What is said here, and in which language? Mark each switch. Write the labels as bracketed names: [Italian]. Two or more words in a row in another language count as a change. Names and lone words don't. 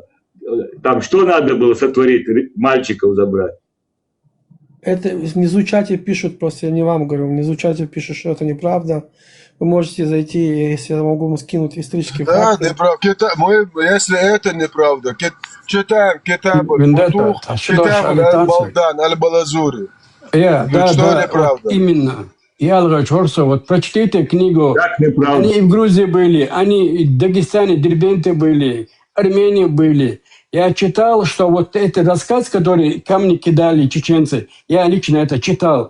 [Russian] Там что надо было сотворить, мальчиков забрать? Это внизу в чате пишут, просто я не вам говорю, внизу в чате пишут, что это неправда. Вы можете зайти, если я могу скинуть исторические Да, факты. неправда. Мы, если это неправда, читаем Китаб аль-Футух, Китаб аль-Балдан, аль-Балазури. Да, Что да, неправда? вот именно. Я Алгачорса, вот прочтите книгу. Как неправда? Они и в Грузии были, они и в Дагестане, Дербенте были, Армении были. Я читал, что вот этот рассказ, который камни кидали чеченцы, я лично это читал.